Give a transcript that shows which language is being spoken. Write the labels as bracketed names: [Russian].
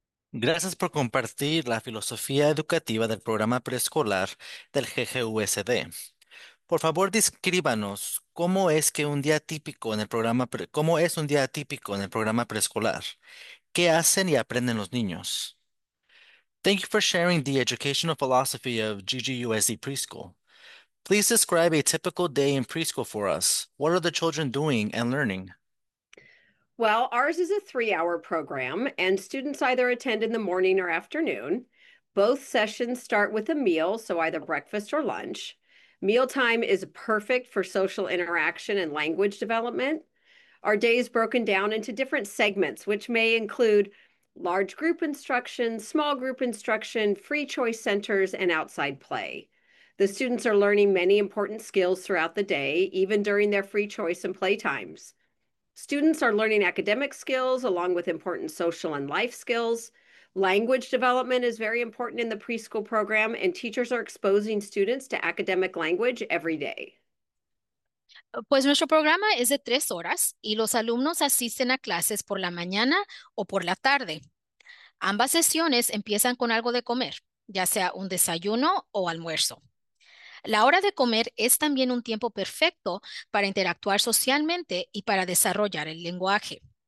[Spanish] Gracias por compartir la filosofía educativa del programa preescolar del GGUSD. Por favor, descríbanos cómo es que un día típico en el programa pre cómo es un día típico en el programa preescolar. ¿Qué hacen y aprenden los niños? [English] Thank you for sharing the educational philosophy of GGUSD Preschool. Please describe a typical day in preschool for us. What are the children doing and learning? Well, ours is a 3-hour program, and students either attend in the morning or afternoon. Both sessions start with a meal, so either breakfast or lunch. Mealtime is perfect for social interaction and language development. Our day is broken down into different segments, which may include large group instruction, small group instruction, free choice centers, and outside play. The students are learning many important skills throughout the day, even during their free choice and play times. Students are learning academic skills along with important social and life skills. Language development is very important in the preschool program, and teachers are exposing students to academic language every day. [Spanish] Pues nuestro programa es de 3 horas y los alumnos asisten a clases por la mañana o por la tarde. Ambas sesiones empiezan con algo de comer, ya sea un desayuno o almuerzo. La hora de comer es también un tiempo perfecto para interactuar socialmente y para desarrollar el lenguaje.